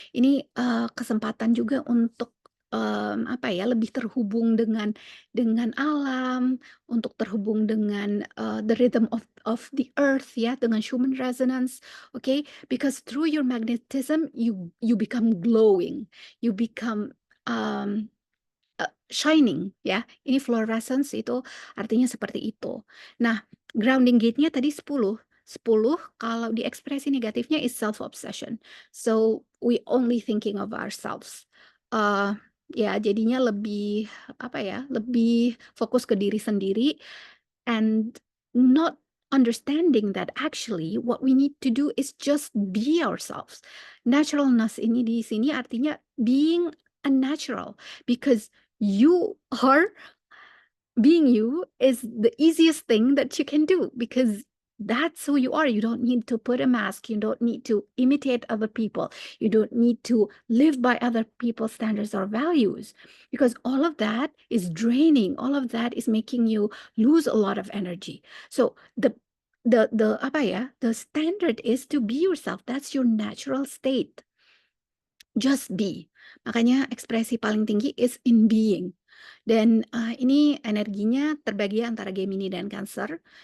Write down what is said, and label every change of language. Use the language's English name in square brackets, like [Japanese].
[Indonesian] Ini kesempatan juga untuk lebih terhubung dengan alam, untuk terhubung dengan [English] the rhythm of the earth, [Indonesian] ya, dengan Schumann resonance, okay? [English] Because through your magnetism you become glowing, you become shining, ya. [Indonesian] Ini fluorescence itu artinya seperti itu. Nah, grounding gate-nya tadi 10. 10 kalau di ekspresi negatifnya [English] is self obsession. So we only thinking of ourselves. [Indonesian] Ya, jadinya lebih lebih fokus ke diri sendiri, [English] and not understanding that actually what we need to do is just be ourselves. Naturalness ini di sini artinya being a natural, because you are being you is the easiest thing that you can do, because That's who you are. You don't need to put a mask. You don't need to imitate other people. You don't need to live by other people's standards or values, because all of that is draining. All of that is making you lose a lot of energy. So the [Indonesian] apa ya? [English] The standard is to be yourself. That's your natural state. Just be. [Indonesian] Makanya ekspresi paling tinggi [English] is in being. [Indonesian] Dan ini energinya terbagi antara Gemini dan Cancer.